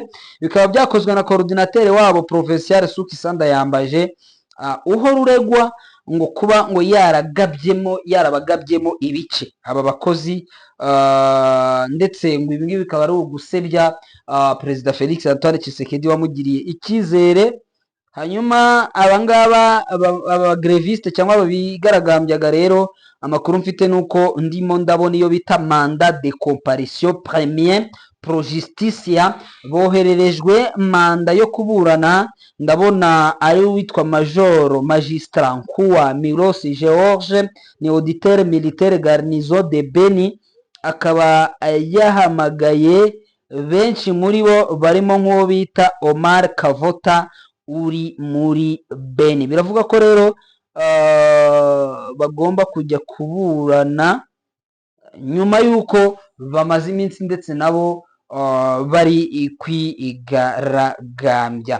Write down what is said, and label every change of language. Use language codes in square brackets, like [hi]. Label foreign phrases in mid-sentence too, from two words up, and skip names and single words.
[rw] Bikaba byakozwe na coordinateur wabo Provincial Suki Sanda Yambaje, uhora uregwa ngo kuba ngo yarabagabyemo ibice aba bakozi, ndetse ngo ibi ngibi bikaba ari ugusebya Perezida Felix Antoine Tshisekedi wamugiriye icyizere. Hanyuma abangaba abagreviste cyangwa ababigaragambyaga rero, amakuru mfite nuko ndimo ndabona iyo bita [fr] mandat de comparution premier pro justicia, [rw] bohererejwe manda yo kuburana. Ndabona ari witwa Major Magistrat Nkuwa Milos George, ni [fr] auditeur militaire garnison de Beni. [rw] Akaba yahamagaye benshi muri bo barimo nk'uwo bita Omar Kavota uri muri Beni. Biravuga ko rero bagomba kujya kuburana nyuma y'uko bamaze iminsi ndetse nabo bari kwigaragambya.